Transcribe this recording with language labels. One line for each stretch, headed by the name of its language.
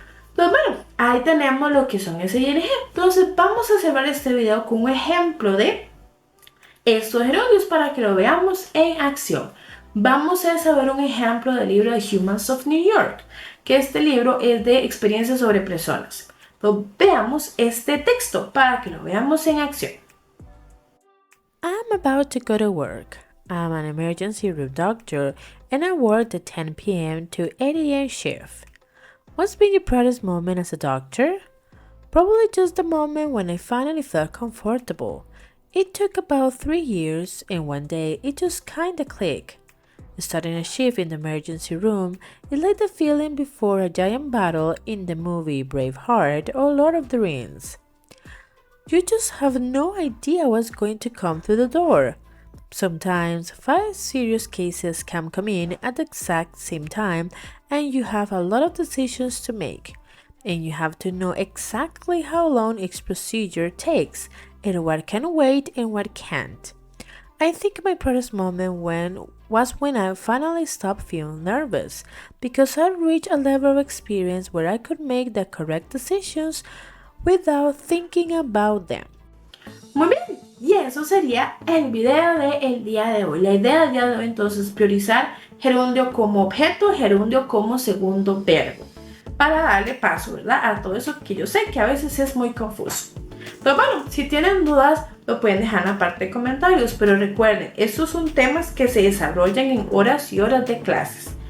Spanish: Entonces, bueno, ahí tenemos lo que son ese ing. Entonces, vamos a cerrar este video con un ejemplo de estos gerundios para que lo veamos en acción. Vamos a saber un ejemplo del libro de Humans of New York, que este libro es de experiencias sobre personas. Entonces, veamos este texto para que lo veamos en acción.
English: I'm about to go to work. I'm an emergency room doctor and I work the 10 p.m. to 8 a.m. shift. What's been your proudest moment as a doctor? Probably just the moment when I finally felt comfortable. It took about 3 years, and one day it just kinda clicked. Starting a shift in the emergency room is like the feeling before a giant battle in the movie Braveheart or Lord of the Rings. You just have no idea what's going to come through the door. Sometimes 5 serious cases can come in at the exact same time, and you have a lot of decisions to make. And you have to know exactly how long each procedure takes, and what can wait and what can't. I think my proudest moment was when I finally stopped feeling nervous, because I reached a level of experience where I could make the correct decisions without thinking about them.
Spanish: Muy bien, y eso sería el video del día de hoy. La idea del día de hoy entonces es priorizar gerundio como objeto, gerundio como segundo verbo, para darle paso, ¿verdad?, a todo eso que yo sé que a veces es muy confuso. Pero bueno, si tienen dudas lo pueden dejar en la parte de comentarios, pero recuerden, estos son temas que se desarrollan en horas y horas de clases.